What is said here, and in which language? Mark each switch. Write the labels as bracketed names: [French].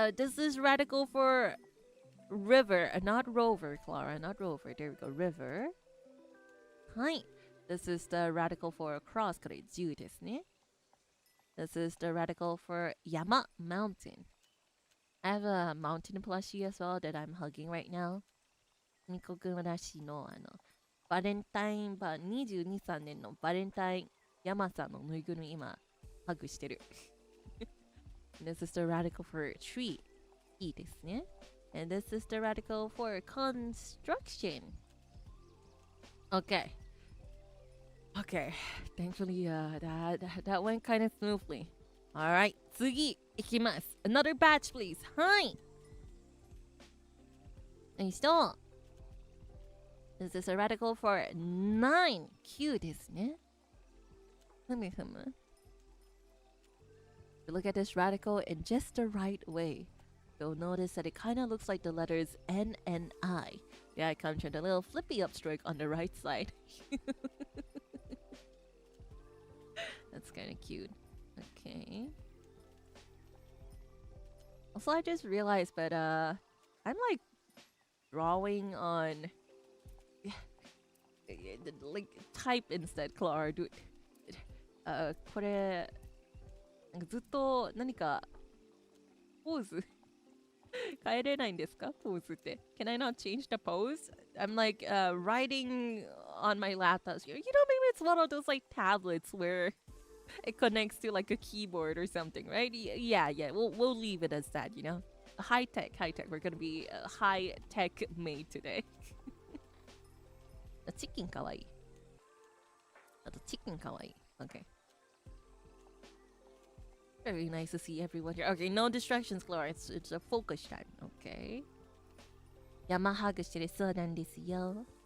[English] This is radical for river, not rover, Klara, not rover. There we go, river. Hi. This is the radical for cross, [Japanese] これ10ですね。 [English] This is the radical for yama, mountain. I have a mountain plushie as well that I'm hugging right now. [Japanese] ニコくんらしのバレンタイン22、3年のバレンタイン山さんのぬいぐるみ今ハグしてる。 [English] This is the radical for tree. [Japanese] いいですね。 [English] And this is the radical for construction. Okay. Okay. Thankfully, that went kind of smoothly. Alright. [Japanese] 次いきます。 [English] Another batch, please. [Japanese] はい。よいしょ。 [English] This is a radical for 9. [Japanese] 9ですね。ふむふむ。 [English] Look at this radical in just the right way. You'll notice that it kind of looks like the letters N and I. The I comes with a little flippy upstroke on the right side. That's kind of cute. Okay. Also, I just realized, but I'm like drawing on like type instead, Klara. Dude. [Japanese] これなんかずっと何かポーズ変えれないんですかポーズって。 [English] Can I not change the pose? I'm like writing on my laptop. You know, maybe it's one of those like tablets where it connects to like a keyboard or something, right? Yeah. We'll leave it as that, you know. High tech. We're gonna be high tech Maid today. [Japanese] チキンかわいい。あとチキンかわいい。Okay. [English] Very nice to see everyone here. Okay, no distractions, Klara. It's a focus time. Okay. [Japanese] 山ハグしてるそうなんですよ。